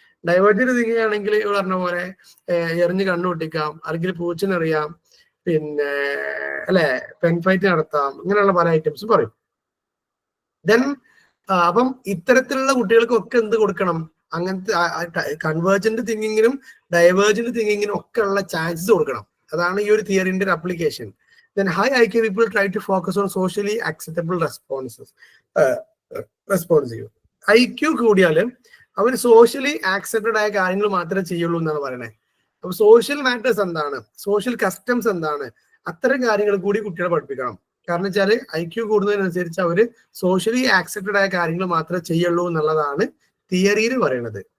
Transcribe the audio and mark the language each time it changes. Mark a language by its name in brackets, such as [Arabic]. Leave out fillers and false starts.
[Malayalam] Divergent thinking ആണെങ്കിൽ പറഞ്ഞ പോലെ എറിഞ്ഞ് കണ്ണു പൊട്ടിക്കാം, അല്ലെങ്കിൽ പൂച്ചിനെറിയാം, പിന്നെ അല്ലെ പെൻ ഫൈറ്റ് നടത്താം, ഇങ്ങനെയുള്ള പല ഐറ്റംസ് പറയും. ദെൻ അപ്പം ഇത്തരത്തിലുള്ള കുട്ടികൾക്കൊക്കെ എന്ത് കൊടുക്കണം, അങ്ങനത്തെ കൺവേർജന്റ് തിങ്കിങ്ങിനും ഡൈവേർജന്റ് തിങ്കിങ്ങിനും ഒക്കെ ഉള്ള ചാൻസസ് കൊടുക്കണം. അതാണ് ഈ ഒരു തിയറിന്റെ ഒരു application. [English] Then high IQ people try to focus on socially acceptable responsive. [Malayalam] IQ കൂടിയാല് our socially accepted ആയ കാര്യങ്ങൾ മാത്രമേ ചെയ്യുള്ളൂ എന്നാണ് പറയുന്നത്. അപ്പൊ സോഷ്യൽ മാറ്റേഴ്സ് എന്താണ്, സോഷ്യൽ കസ്റ്റംസ് എന്താണ്, അത്തരം കാര്യങ്ങൾ കൂടി കുട്ടികളെ പഠിപ്പിക്കണം. കാരണം വെച്ചാൽ IQ കൂടുന്നതിനനുസരിച്ച് അവര് സോഷ്യലി ആക്സെപ്റ്റഡ് ആയ കാര്യങ്ങൾ മാത്രമേ ചെയ്യുള്ളൂ എന്നുള്ളതാണ് തിയറിയിൽ പറയുന്നത്.